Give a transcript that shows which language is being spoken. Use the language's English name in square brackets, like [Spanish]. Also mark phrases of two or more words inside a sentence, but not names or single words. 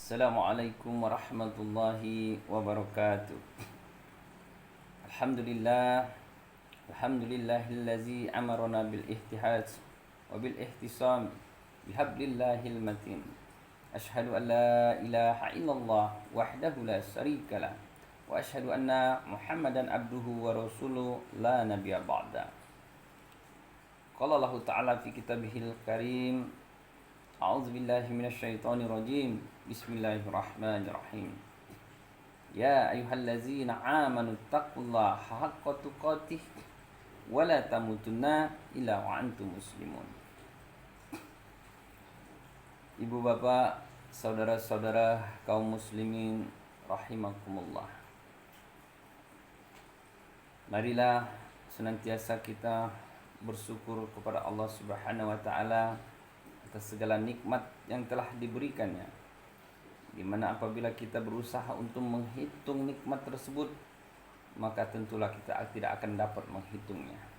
[Arabic] السلام عليكم ورحمة الله وبركاته. الحمد لله، الحمد لله الذي أمرنا بالاتحاد والاعتصام بحبل الله المتين. أشهد أن لا إله إلا الله وحده لا شريك له وأشهد أن محمدا عبده ورسوله لا نبي بعد. قال الله تعالى في كتابه الكريم. أعوذ بالله من الشيطان الرجيم. بسم الله الرحمن الرحيم. يا أيها الذين آمنوا اتقوا الله حق تقاته ولا تموتن إلا وأنتم مسلمون. [Indonesian] Ibu bapak, saudara-saudara kaum muslimin rahimakumullah. Marilah senantiasa kita bersyukur kepada Allah [Arabic] سبحانه و تعالى [Indonesian] atas segala nikmat yang telah diberikannya, di mana apabila kita berusaha untuk menghitung nikmat tersebut, maka tentulah kita tidak akan dapat menghitungnya.